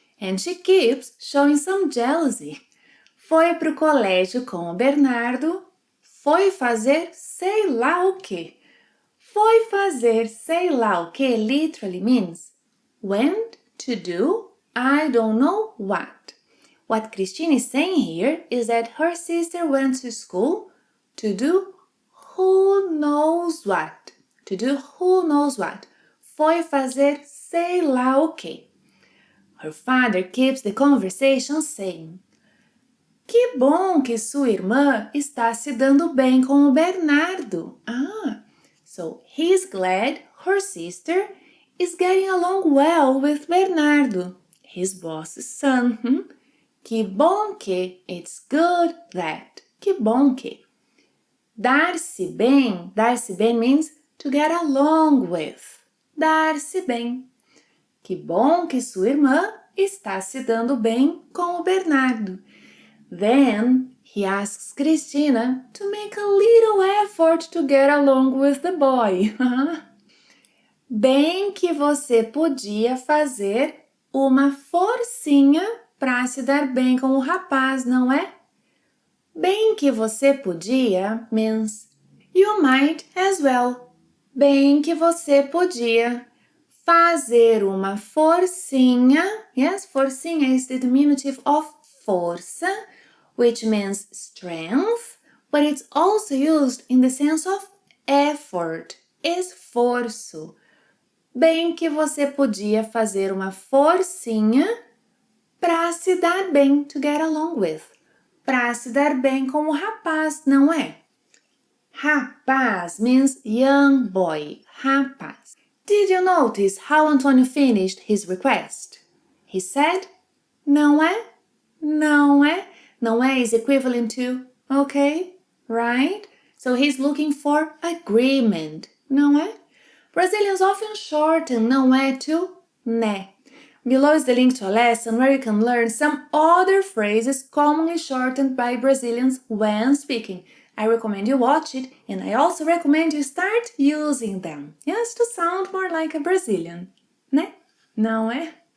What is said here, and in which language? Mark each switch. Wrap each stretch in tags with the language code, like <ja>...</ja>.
<en>And she keeps showing some jealousy.</en> <pt>Foi pro colégio com o Bernardo. Foi fazer sei lá o quê. Foi fazer sei lá o quê</pt> <en>literally means went to do I don't know what. What Cristina is saying here is that her sister went to school to do who knows what. To do who knows what.</en> <pt>Foi fazer sei lá o quê.</pt> <en>Her father keeps the conversation saying,</en> <pt>Que bom que sua irmã está se dando bem com o Bernardo.</pt> <en>So he's glad her sister is getting along well with Bernardo, his boss's son.</en> <pt>Que bom que,</pt> <en>it's good that.</en> <pt>Que bom que. Dar-se bem</pt> <en>means to get along with.</en> <pt>dar-se bem. Que bom que sua irmã está se dando bem com o Bernardo.</pt> <en>Then he asks Cristina to make a little effort to get along with the boy.</en> <pt>Bem que você podia fazer uma forcinha para se dar bem com o rapaz, não é? Bem que você podia</pt> <en>means you might as well.</en> <pt>Bem que você podia fazer uma forcinha.</pt> <en>Yes, forcinha is the diminutive of força, which means strength, but it's also used in the sense of effort, esforço.</en> <pt>Bem que você podia fazer uma forcinha para se dar bem,</pt> <en>to get along with.</en> <pt>Para se dar bem com o rapaz, não é?</pt> <en>Rapaz means young boy, rapaz. Did you notice how Antonio finished his request? He said,</en> <pt>não é? Não é? Não é</pt> <en>is equivalent to, okay, right? So he's looking for agreement,</en> <pt>não é?</pt> <en>Brazilians often shorten não é to né. Below is the link to a lesson where you can learn some other phrases commonly shortened by Brazilians when speaking. I recommend you watch it, and I also recommend you start using them. Yes, to sound more like a Brazilian. Né?</en> <pt>Não é?</pt>